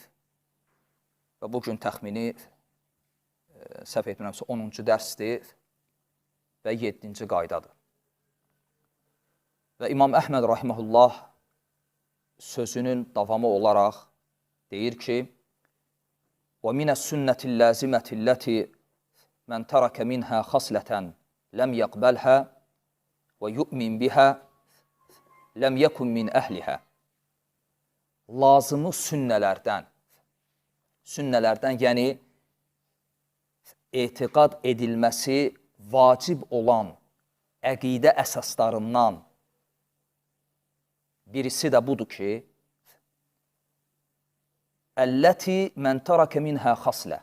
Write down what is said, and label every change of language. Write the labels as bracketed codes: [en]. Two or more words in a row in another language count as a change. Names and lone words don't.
[az] Və bugün təxmini səhv etmirəmsə 10-cu dərsdir və 7-ci qaydadır. Və İmam Əhməd rahiməhullah sözünün davamı olaraq deyir ki, [ar] وَمِنَ السُنَّةِ اللَّازِمَةِ الَّتِي مَنْ تَرَكَ مِنْهَا خَصْلَةً لَمْ يَقْبَلْهَا وَيُؤْمِنْ بِهَا لَمْ يَكُنْ مِنْ أَهْلِهَا. [az] Lazımı sünnələrdən, yəni etiqad edilməsi vacib olan əqidə əsaslarından birisi də budur ki, [ar] التي من ترك منها خصلة.